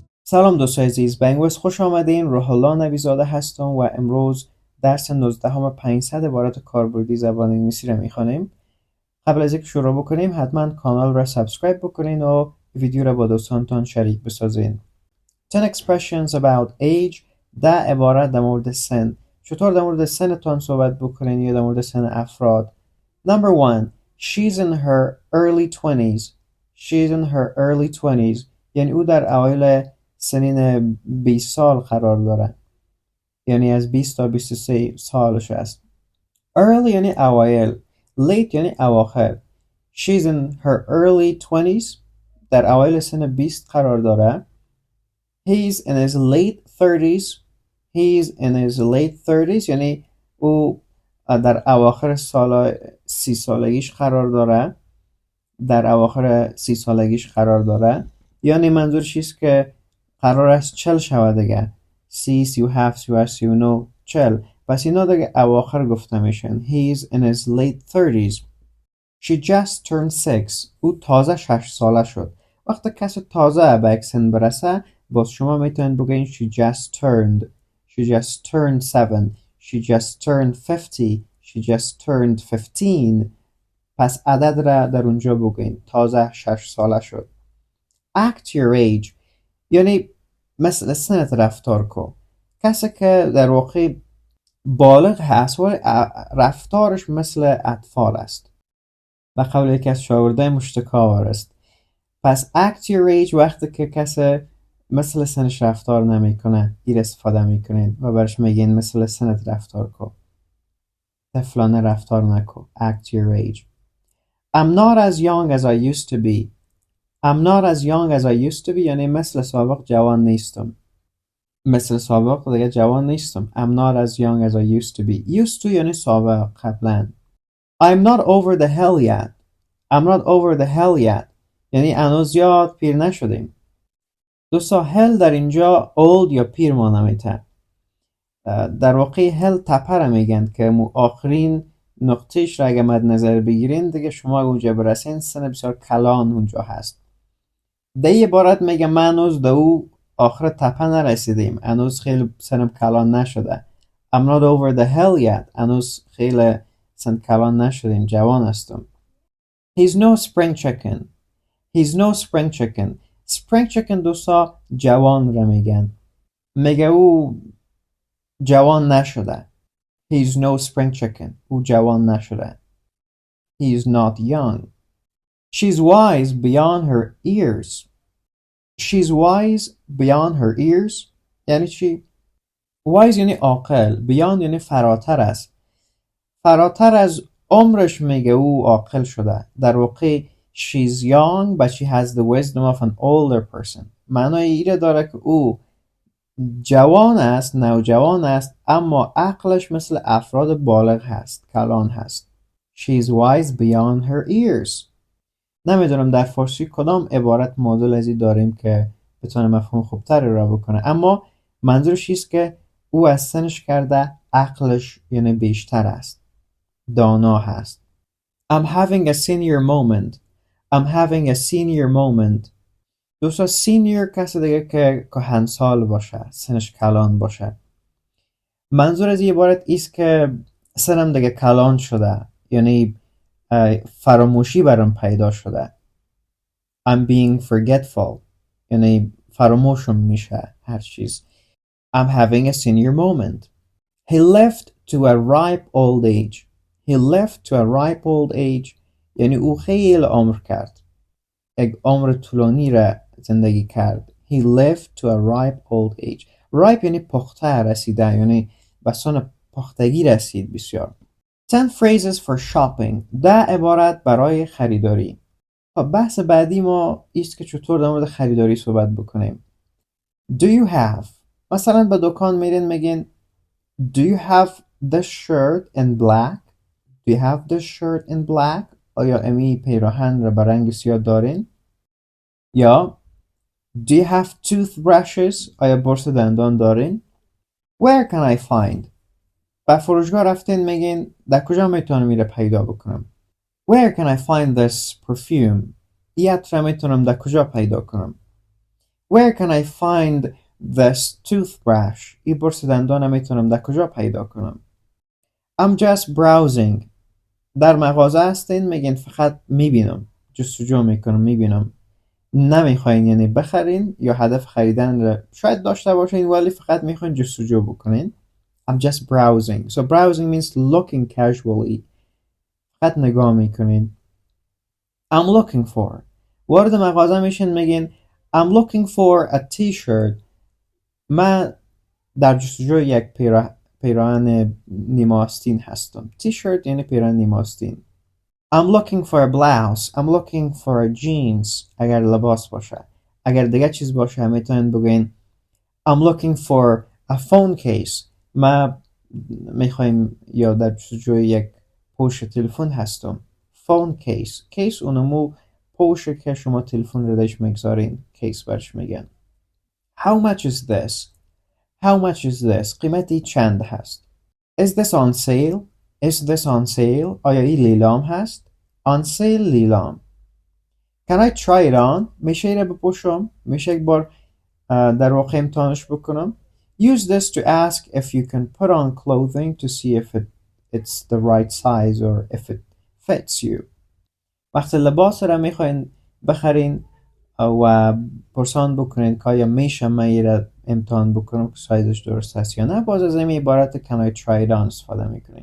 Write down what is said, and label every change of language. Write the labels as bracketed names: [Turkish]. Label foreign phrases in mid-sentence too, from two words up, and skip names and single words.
[Persian] سلام دوستای عزیز، به انگوز خوش آمدین. روح الله نبیزاده هستم و امروز درس 19 500 عبارت کاربردی زبان انگلیسی را میخوانیم. قبل از اینکه شروع بکنیم حتما کانال را سابسکرایب بکنین و ویدیو را با دوستانتان شریک بسازین. [English] 10 expressions about age. [Persian] 10 عبارت در مورد سن. چطور در مورد سنتان صحبت بکنین یا در مورد سن افراد. [English] Number 1. She's in her early 20s. She's in her early 20s. [Persian] یعنی او در اوایل سنین 20 سال قرار داره، یعنی از 20 تا 23 سالش است. Early یعنی اوایل، late یعنی اواخر. [English] She's in her early 20s. [Persian] در اوایل سن 20 قرار داره. [English] He's in his late 30s. He's in his late 30s [Persian] یعنی او در اواخر سال 30 سالگیش قرار داره. در اواخر 30 سالگیش قرار داره. یعنی منظورش است که قرار است 40 شود دیگه. 30 37 38 39 40. پس اینا دیگه اواخر گفته میشن. [English] He's in his late 30s. She just turned 6. [Persian] او تازه 6 ساله شد. وقتی کسی تازه به یک سن برسه باز شما میتونید بگین [English] she just turned. She just turned 7. She just turned 50. She just turned 15. [Persian] پس عدد را در اونجا بگین. تازه 6 ساله شد. [English] Act your age [Persian] یعنی مثل سنت رفتار کن. کسی که در واقع بالغ هست ولی رفتارش مثل اطفال است. به قول یکی از شاگردای مشتکاور است. پس [English] act your age [Persian] وقتی که کسی مثل سنش رفتار نمیکنه ایر استفاده میکنین و برش میگین مثل سنت رفتار کن. طفلانه رفتار نکن. [English] Act your age. I'm not as young as I used to be. I'm not as young as I used to be [Persian] یعنی مثل سابق جوان نیستم. مثل سابق دیگه جوان نیستم. [English] I'm not as young as I used to be. Used to [Persian] یعنی سابق قبلا. [English] I'm not over the hill yet. I'm not over the hill yet [Persian] یعنی هنوز زیاد پیر نشدیم. دوستا hill در اینجا old یا پیر معنی میده. در واقع hill تپه را میگن که آخرین نقطهش را اگه مد نظر بگیرین دیگه شما اونجا برسین سن بسیار کلان اونجا هست. ده عبارت میگه من هنوز او آخر تپه نرسیدیم. هنوز خیلی سنم کلان نشده. [English] I'm not over the hill yet. [Persian] هنوز خیلی سن کلان نشدیم. جوان هستم. [English] He's no spring chicken. He's no spring chicken. Spring chicken [Persian] دوستا جوان را میگن. میگه او جوان نشده. [English] He's no spring chicken. [Persian] او جوان نشده. [English] He's not young. She's wise beyond her ears. She's wise beyond her ears [Persian] یعنی چی؟ wise یعنی عاقل. beyond یعنی فراتر است. فراتر از عمرش میگه او عاقل شده. در واقع [English] she's young but she has the wisdom of an older person. [Persian] معنای ایره داره که او جوان است، نوجوان است، اما عقلش مثل افراد بالغ هست، کلان هست. [English] She's wise beyond her ears. [Persian] نمیدونم در فارسی کدام عبارت مدل ازی داریم که بتونه مفهوم خوبتری را بکنه، اما منظورش است که او از سنش کرده عقلش یعنی بیشتر است، دانا هست. I'm having a senior moment. I'm having a senior moment. دوستا سینیر کسی دیگه که کهنسال باشه، سنش کلان باشه. منظور از این عبارت است که سنم دیگه کلان شده، یعنی فراموشی برام پیدا شده. [English] I'm being forgetful [Persian] یعنی فراموشم میشه هر چیز. [English] I'm having a senior moment. He lived to a ripe old age. He lived to a ripe old age [Persian] یعنی او خیلی عمر کرد. یک عمر طولانی را زندگی کرد. [English] He lived to a ripe old age. [Persian] Ripe یعنی پخته رسیده، یعنی به سن پختگی رسید بسیار. [English] 10 phrases for shopping. [Persian] 10 عبارت برای خریداری. بحث بعدی ما است که چطور در مورد خریداری صحبت بکنیم. [English] Do you have [Persian] مثلا به دکان میرین میگین [English] Do you have this shirt in black? Do you have this shirt in black? [Persian] آیا امی پیراهن را به رنگ سیاه دارین؟ [English] یا Do you have toothbrushes? [Persian] آیا برس دندان دارین؟ [English] Where can I find? [Persian] به فروشگاه رفتین میگین در کجا میتونم میره پیدا بکنم؟ [English] Where can I find this perfume? [Persian] این عطر میتونم در کجا پیدا کنم؟ [English] Where can I find this toothbrush? [Persian] این برس دندانم میتونم در کجا پیدا کنم؟ [English] I'm just browsing. [Persian] در مغازه هستین میگین فقط میبینم، جستجو میکنم، میبینم. نمیخواین یعنی بخرین یا هدف خریدن رو شاید داشته باشین ولی فقط میخواین جستجو بکنین. [English] I'm just browsing. So browsing means looking casually. [Persian] فقط نگاه میکنین. [English] I'm looking for. [Persian] وارد مغازه میشین میگین [English] I'm looking for a t-shirt. [Persian] من در جستجوی یک پیراهن نیمه آستین هستم. t-shirt یعنی پیراهن نیمه آستین. [English] I'm looking for a blouse. I'm looking for a jeans. [Persian] اگر لباس باشه. اگر دیگه چیز باشه میتونین بگین [English] I'm looking for a phone case. [Persian] ما میخوایم یا در جستجوی یک پوش تلفن هستم. [English] phone case. [Persian] case اونمو پوشه که شما تلفن رو درش میگذارین. case برش میگن. [English] How much is this? How much is this? [Persian] قیمتی چند هست؟ [English] Is this on sale? Is this on sale? [Persian] آیا این لیلام هست؟ [English] On sale [Persian] لیلام. [English] Can I try it on? [Persian] میشه ایره بپوشم؟ میشه یک بار در واقع امتحانش بکنم؟ [English] Use this to ask if you can put on clothing to see if it's the right size or if it fits you. [Persian] وقتی لباس را میخواین بخرین و پرسان بکنین که آیا میشه من ایره امتحان بکنم که سایزش درست هست یا نه، باز از این عبارت [English] can I try it on [Persian] استفاده میکنین.